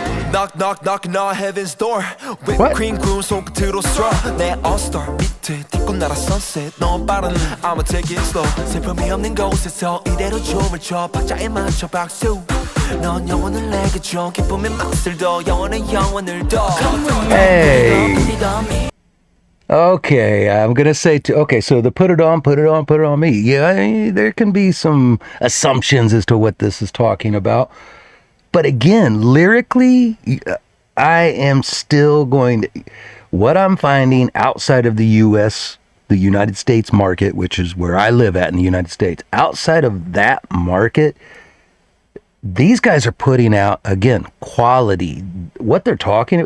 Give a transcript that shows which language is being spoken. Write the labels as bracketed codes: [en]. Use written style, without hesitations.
[en] Knocking on heaven's door. Whipped cream [ko] 구운 손끝으로 [en] straw. [ko] 내 all-star 밑에 딛고 날아 sunset. 너무 빠른 [en] I'ma take it slow. [ko] 슬픔이 없는 곳에서 이대로 춤을 춰. 박자에 맞춰 박수. 넌 영혼을 내게 줘. 기쁨의 맛을 더 영원한 영혼을 더. [en] Hey, Okay, I'm gonna say okay, so the put it on, put it on, put it on me. Yeah, there can be some assumptions as to what this is talking about, but again, lyrically, I am still going to. What I'm finding outside of the U.S., the United States market, which is where I live at in the United States, outside of that market, these guys are putting out again quality. What they're talking.